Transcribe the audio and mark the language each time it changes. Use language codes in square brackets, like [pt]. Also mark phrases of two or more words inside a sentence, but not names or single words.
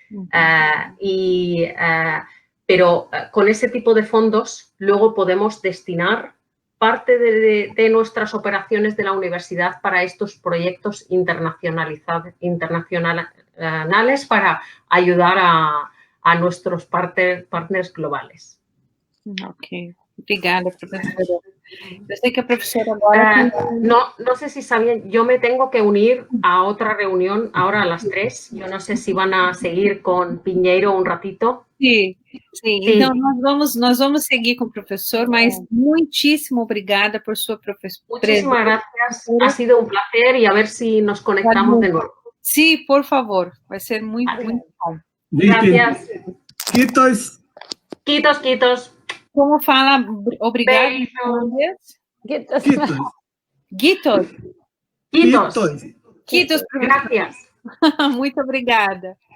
[es] Pero con ese tipo de fondos luego podemos destinar parte de nuestras operaciones de la universidad para estos proyectos internacionales para ayudar a nuestros partners globales. [pt] Ok, obrigada, professora. Eu sei que a professora agora... [es] No sé si sabían, yo me tengo que unir a otra reunión ahora a las 3. Yo no sé si van a seguir con Pinheiro un ratito. [pt] Sim. Então, nós vamos seguir com o professor, mas muitíssimo obrigada por sua presença. [es] Muchísimas gracias, ha sido un placer y a ver si nos conectamos de nuevo. Sí, por favor, [pt] vai ser muito bom. [es] Gracias. Quitos. [pt] Como fala obrigado em holandês? Quitos, professor. [es] Gracias. [pt] Muito obrigada.